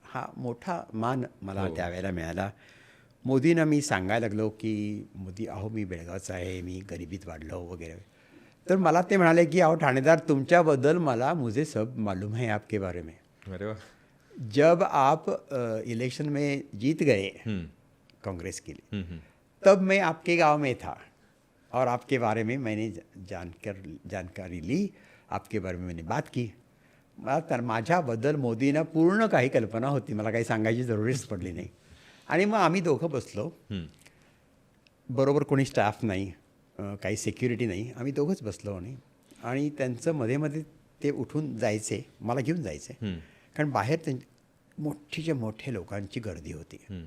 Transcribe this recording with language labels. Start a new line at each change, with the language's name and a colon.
Marathi: हा मोठा मान मला त्यावेळेला मिळाला. मोदींना मी सांगायला लागलो की मोदी अहो मी बेळगावचा आहे, मी गरिबीत वाढलो वगैरे. तर मला ते म्हणाले की अहो ठाणेदार तुमच्याबद्दल मला
Hindi: मुझे सब मालूम है आपके बारे में.
Marathi: अरे वा.
Hindi: जब आप इलेक्शन में जीत गए कांग्रेस के लिए, तब मैं आपके गांव में था और आपके बारे में मैंने जानकारी ली, आपके बारे में मैंने बात की.
Marathi: मला तर माझ्याबद्दल मोदींना पूर्ण काही कल्पना होती, मला काही सांगायची जरुरीच पडली नाही. आणि मग आम्ही दोघं बसलो, बरोबर कोणी स्टाफ नाही, काही सिक्युरिटी नाही, आम्ही दोघंच बसलो. आणि त्यांचं मध्ये मध्ये ते उठून जायचे, मला घेऊन जायचे, कारण बाहेर मोठीच्या मोठे लोकांची गर्दी होती.